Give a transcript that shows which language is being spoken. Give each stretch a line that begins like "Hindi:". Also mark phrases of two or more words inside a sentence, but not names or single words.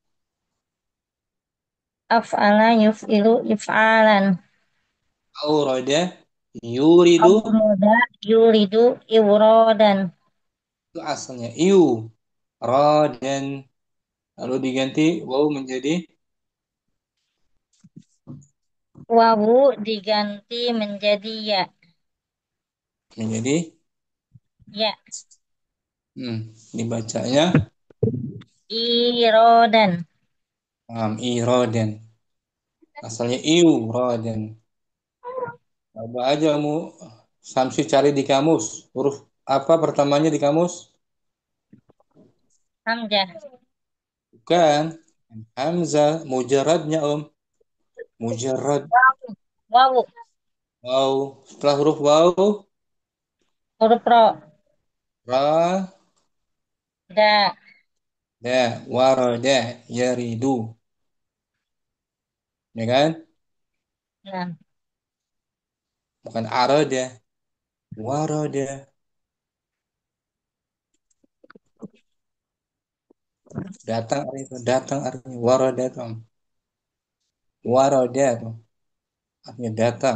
Arabic: أفعل يفعل إفعالا أراد يريد. أورد يريد إورادا
Indonesian: Itu asalnya iu. Radan. Lalu diganti waw wawu diganti menjadi menjadi ya dibacanya irodan iradan. Asalnya iu radan. Coba aja mu Samsi cari di kamus. Huruf apa pertamanya di kamus? hamzah Bukan. Hamzah. Mujarradnya Mujarrad. wawu Waw. Setelah huruf waw. huruf ro Ra. da Da. Warada. Yaridu. Ya kan? nah Bukan arada. Warada. Datang artinya. Datang artinya. Warada tuh. Warada tuh. Artinya datang.